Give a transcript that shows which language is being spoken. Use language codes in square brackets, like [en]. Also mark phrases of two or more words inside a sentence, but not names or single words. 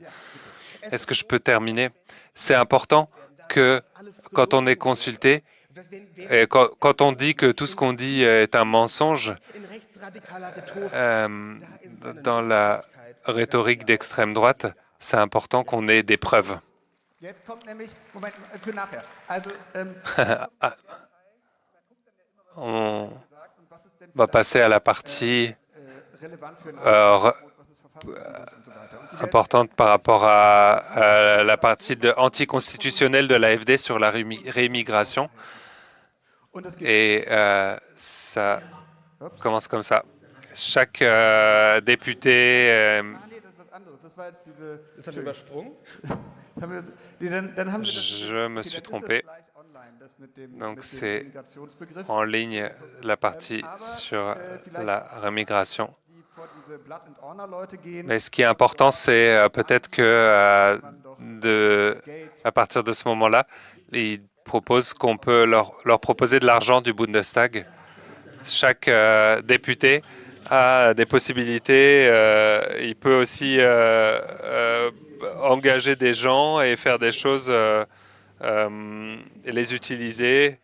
[fr] Est-ce que je peux terminer? C'est important que quand on est consulté, et quand on dit que tout ce qu'on dit est un mensonge, dans la rhétorique d'extrême droite, c'est important qu'on ait des preuves. [de] Jetzt kommt nämlich, Moment, für nachher. Also, [fr] On va passer à la partie [de] relevant für euh, was ist verfassungswidrig und so weiter. [fr] importante par rapport à la partie anticonstitutionnelle de l'AfD sur la réimmigration. [de] Und das geht. [fr] Et ça commence comme ça. Chaque député [de] Ah, nee, das ist was anderes. Das war jetzt diese. Das haben wir übersprungen. Haben wir das, nee, dann haben wir das. [fr] Je me [de] Okay, [fr] suis [de] dann ist [fr] trompé. [de] das gleich online, das mit dem, [fr] Donc [de] mit [fr] c'est [de] dem Migrationsbegriff. [fr] en ligne la partie sur la rémigration. [de] Die vor diese Blood and Honor Leute gehen. [fr] Mais ce qui est important, c'est peut-être que à partir de ce moment-là, ils proposent qu'on peut leur proposer de l'argent du Bundestag. Chaque député a des possibilités. Il peut aussi engager des gens et faire des choses et les utiliser.